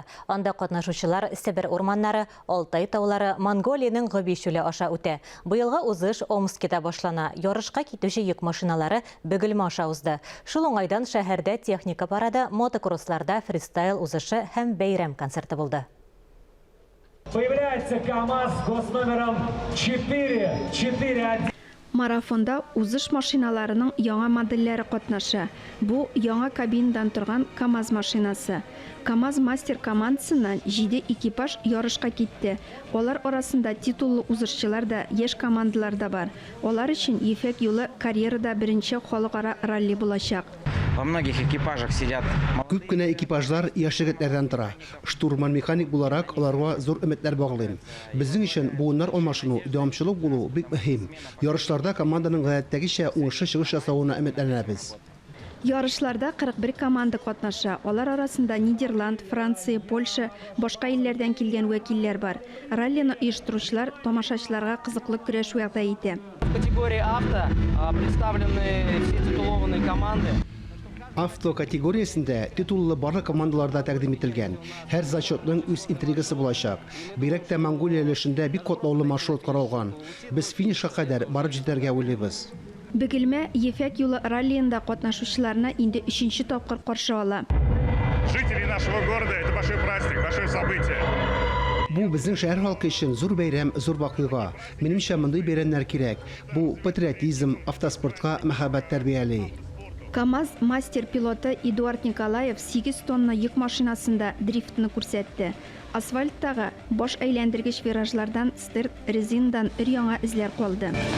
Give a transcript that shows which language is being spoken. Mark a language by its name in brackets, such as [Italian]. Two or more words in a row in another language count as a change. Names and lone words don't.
[Tatar] Анда катнашучылар Сибир урманнары, Алтай таулары, Монголияның Гөбишүле аша үтә. Быелгы узыш Омскида башлана. Ярышка китүче йөк машиналары Бөгелмә аша узды. Шул уңайдан шәһәрдә техника парада, мотокроссларда фристайл узышы һәм бәйрәм концерты булды. [Russian] Появляется КАМАЗ с номером 441. [Tatar] Марафонда узыш машиналарының яңа модельләре катнаша. Бу яңа кабинадан торган КАМАЗ машинасы. КАМАЗ мастер командасыннан 7 экипаж ярышка китте. Олар арасында титуллы узышчылар да, яшь командалар да бар. Олар өчен Ефәк юлы карьерада беренче халыкара ралли булачак. [Russian] Во многих экипажах сидят. [Tatar] Күп кенә экипажлар яшь егетләрдән тора. Штурман механик буларак аларга зур өметләр баглыйм. Безнең өчен буыннар алмашыну, дәвамчылык булу бик мөһим. Ярышларда команданың гадәттәгечә уңышлы чыгыш ясавына өметләнәбез. Ярышларда 41 команда катнаша. Алар арасында Нидерланд, Франция, Польша, башка илләрдән килгән вәкилләр бар. Раллины оештыручылар тамашачыларга кызыклы көрәш вәгъдә итә. [Russian] В категории авто представлены все титулованные команды. [Tatar] Авто категориясендә титуллы барлык командаларда тәкъдим ителгән. Һәр зачетның үз интригасы булачак. Бигрәк тә Монголия өлешендә бик катлаулы маршрут каралган. Без финишка кадәр барып җитәргә уйлыйбыз. Бөгелмә Ефәк юлы раллиында катнашучыларны инде 3нче тапкыр каршы ала. [Russian] Жители нашего города – это большой праздник, большое событие. [Tatar] Бу безнең шәһәр халкы өчен зур бәйрәм, зур вакыйга. Минемчә, мондый бәйрәмнәр кирәк. Бу патриотизм, автоспортка мәхәббәт тәрбияли. КАМАЗ мастер пилоты Эдуард Николаев 8 тонна йөк машинасында дрифтны күрсәтте. Асфальттагы баш әйләндергеч виражлардан стырт, резиндан өр-яңа эзләр калды.